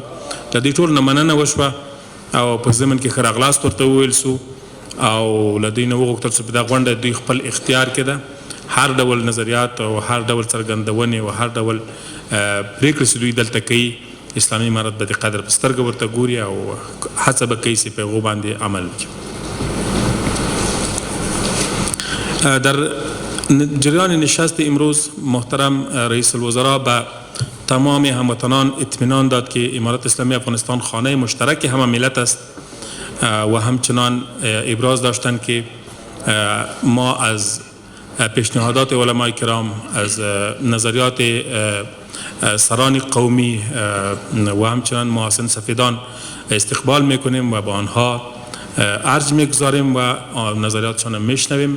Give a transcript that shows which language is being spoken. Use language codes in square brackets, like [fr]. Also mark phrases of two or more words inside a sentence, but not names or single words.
[ps] د دې ټول نه مننه وشوه او په ضمن کې ښه راغلاست ورته وویل سو او له دوی نه وغوښتل سو په دا غونډه دوی خپل اختیار کې ده هر ډول نظریات او هر ډول څرګندونې او هر ډول پرېکړې چې دوی دلته کوي اسلامي امارت به د قدر په سترګه ورته ګوري او هڅه به کوي چې په هغو باندې عمل وکړي. [fa] در جریان نشست امروز محترم رئیس الوزراء به تمام هموطنان اطمینان داد که امارت اسلامی افغانستان خانه مشترک همه ملت است و همچنان ابراز داشتند که ما از پیشنهادات علمای کرام، از نظریات سران قومی و همچنان محسن سفیدان استقبال میکنیم و با آنها ارج میگذاریم و نظریاتشان میشنویم.